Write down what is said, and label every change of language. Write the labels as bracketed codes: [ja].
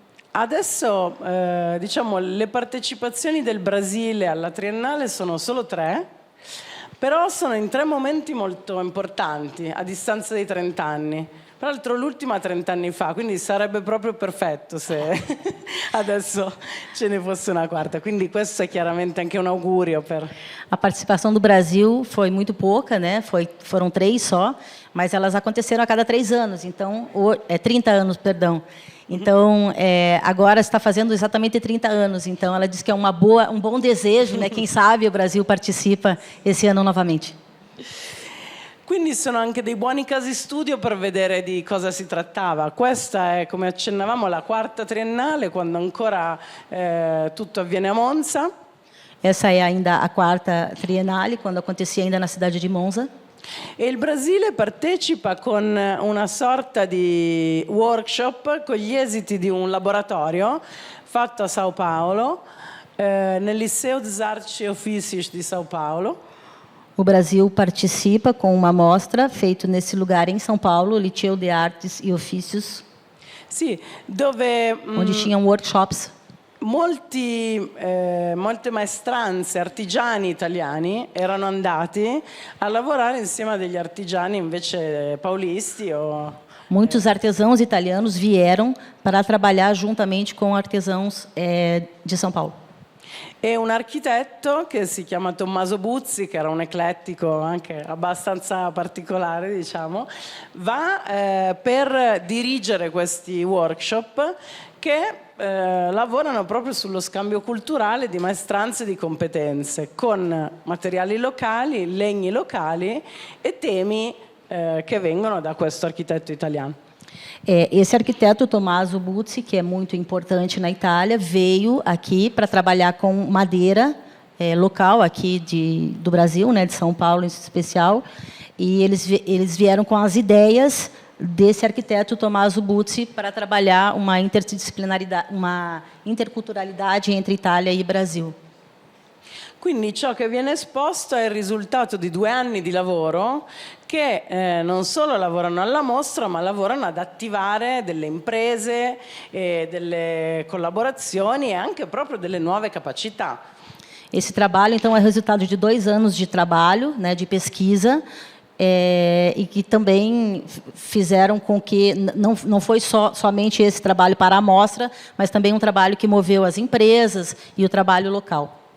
[it] Adesso diciamo le partecipazioni del Brasile alla Triennale sono solo 3, però sono in 3 momenti molto importanti a distanza di 30 anni. Peraltro l'ultima 30 anni fa, quindi sarebbe proprio perfetto se adesso ce ne fosse una quarta. Quindi questo è chiaramente anche un augurio per... [pt] A participação do Brasil foi muito pouca, né? Foram 3 só, mas elas aconteceram a cada 3 anos. Então, 30 anos, perdão. Então, agora está fazendo exatamente 30 anos. Então, ela diz que é um bom desejo, né? Quem sabe o Brasil participa esse ano novamente. [it] Quindi sono anche dei buoni casi studio per vedere di cosa si trattava. Questa è, come accennavamo, la 4ª triennale, quando ancora tutto avviene a Monza. [pt] Essa é ainda a 4ª triennale, quando acontecia ainda na cidade de Monza. [it] E il Brasile partecipa con una sorta di workshop con gli esiti di un laboratorio fatto a São Paulo, nel Liceu des Artes e Ofícios di São Paulo. [pt] O Brasil participa com uma mostra feita nesse lugar em São Paulo, Liceu de Artes e Ofícios, [it] Sì, dove [pt] onde tinham workshops. [it] molte maestranze, artigiani italiani erano andati a lavorare insieme a degli artigiani invece paulisti o... [pt] Muitos artesãos italianos vieram para trabalhar juntamente com artesãos de São Paulo. [it] E un architetto che si chiama Tommaso Buzzi, che era un eclettico anche abbastanza particolare, diciamo, va per dirigere questi workshop che lavorano proprio sullo scambio culturale di maestranze e di competenze, con materiali locali, legni locali e temi che vengono da questo architetto italiano. [pt] Esse arquiteto, Tommaso Buzzi, que é muito importante na Itália, veio aqui para trabalhar com madeira local aqui do Brasil, né, de São Paulo em especial, e eles vieram com as ideias desse arquiteto Tommaso Buzzi para trabalhar uma interdisciplinaridade, uma interculturalidade entre Itália e Brasil. [it] Quindi ciò che viene esposto è il risultato di 2 anni di lavoro che non solo lavorano alla mostra, ma lavorano ad attivare delle imprese, delle collaborazioni e anche proprio delle nuove capacità. [pt] Esse trabalho, então, é resultado de 2 anos de trabalho, né, de pesquisa, e que também fizeram com que não foi somente esse trabalho para a mostra, mas também um trabalho que moveu as empresas e o trabalho local.